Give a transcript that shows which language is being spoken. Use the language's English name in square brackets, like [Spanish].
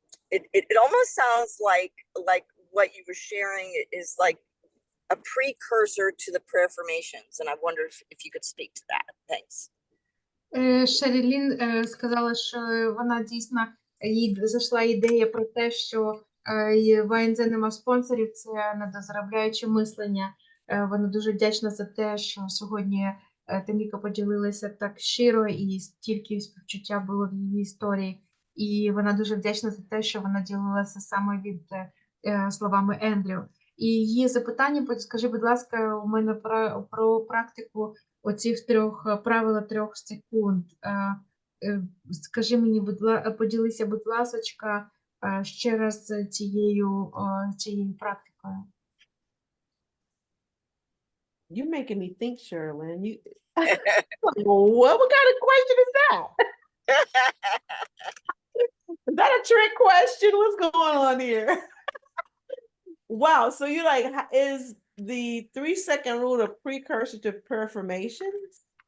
[English] It almost sounds like what you were sharing is like a precursor to the prayer formations, and I wonder if you could speak to that. Thanks. [Ukrainian] Шерілін сказала, що вона дійсно, їй зайшла ідея про те, що в АНЗ нема спонсорів, це недозаробляюче мислення. Вона дуже вдячна за те, що сьогодні Таміка поділилася так щиро і стільки співчуття було в її історії. І вона дуже вдячна за те, що вона ділилася саме від словами Ендрю. І її запитання, скажи, будь ласка, у мене про практику оцих правила 3 секунд. Скажи мені, поділися, будь ласочка, ще раз цією практикою. [English] You're making me think, Sherilyn. What kind of question is that? Is that a trick question? What's going on here? Wow. So you're like, is the 3-second rule a precursor to performations?